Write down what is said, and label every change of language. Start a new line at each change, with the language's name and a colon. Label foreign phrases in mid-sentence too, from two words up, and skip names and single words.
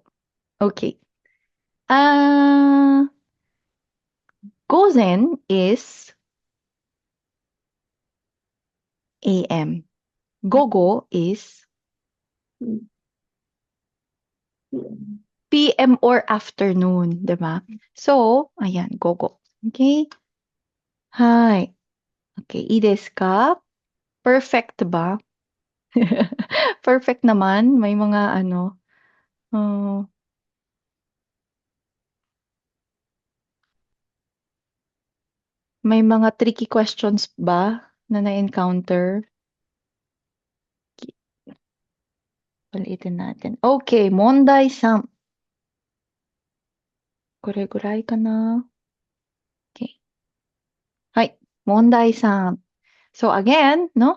English: Okay. Gozen is AM. Gogo is PM or afternoon,
Filipino: 'di ba? So, ayan, gogo. Okay? Hi. Okay,
Japanese: いいですか?
Filipino: Perfect ba? Perfect naman. May mga ano, may mga
English: tricky questions
Filipino: ba na na-encounter? Ulitin natin.
English: Okay, Mondai 3.
Japanese: これぐらいかな? Okay. はい。問題3.
English: So again, no?